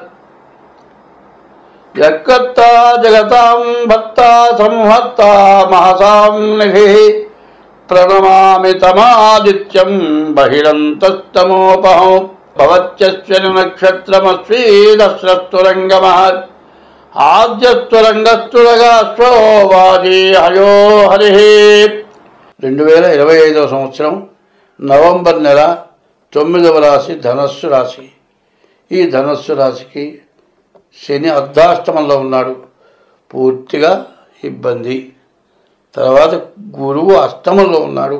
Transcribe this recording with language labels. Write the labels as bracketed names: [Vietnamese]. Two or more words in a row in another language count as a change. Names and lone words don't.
[Sanskrit] यत्कर्ता जगतां भक्ता संहर्ता महसां निधिः प्रणमामि तमादित्यं बहिरन्तस्तमोपहं भवत्यश्विनि नक्षत्रमस्वीदस्रस्तुरङ्गमः आद्यस्तुरङ्गस्तुरगाश्वो वाजी हयो हरिः। [Telugu] 2025 సంవత్సరం నవంబర్ నెల 9వ రాశి ధనస్సు రాశి. ఈ ధనస్సు రాశికి శని అర్ధాష్టమంలో ఉన్నాడు, పూర్తిగా ఇబ్బంది. తర్వాత గురువు అష్టమంలో ఉన్నాడు.